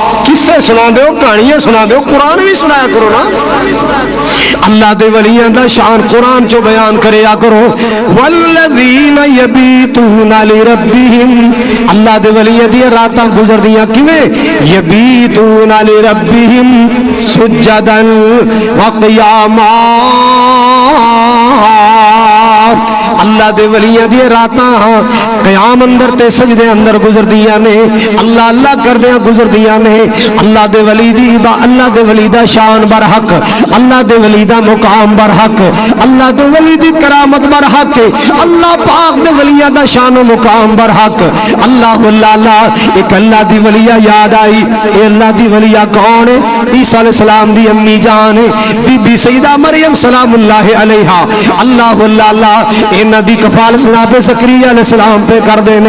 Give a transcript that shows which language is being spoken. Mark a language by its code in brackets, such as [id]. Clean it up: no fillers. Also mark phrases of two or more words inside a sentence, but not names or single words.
[pa] قصے سنا دو, کہانیاں سنا دو, قرآن بھی سنایا کرو نا. اللہ دے ولیاں دا شان قرآن چو بیان کریا کرو. [ar] والذین یبیتون لربہم, [pa] اللہ دے ولیاں دی راتاں گزر دیاں کیویں؟ [ar] یبیتون لربہم سجدا وقیاما. [pa] اللہ دے ولیاں دی راتاں قیام اندر تے سجدے اندر گزر دیاں نے, اللہ اللہ کردیاں گزر دیاں نے. اللہ دے ولی دی اللہ دے ولی دا شان برحق, اللہ دے ولی دا مقام برحق, اللہ دے ولی دی کرامت برحق, اللہ پاک دے ولیاں دا شان و مقام برحق. اللہ اللہ ایک اللہ دی ولیہ یاد آئی. اے اللہ دی ولیہ کون ہے؟ عیسیٰ [ar] علیہ السلام [pa] دی امی جان ہے بی بی سیدہ مریم [ar] سلام اللہ علیہا. [pa] اللہ اللہ انہاں دی کفالت جناب زکریا [ar] علیہ السلام [pa] پہ کر دے نے.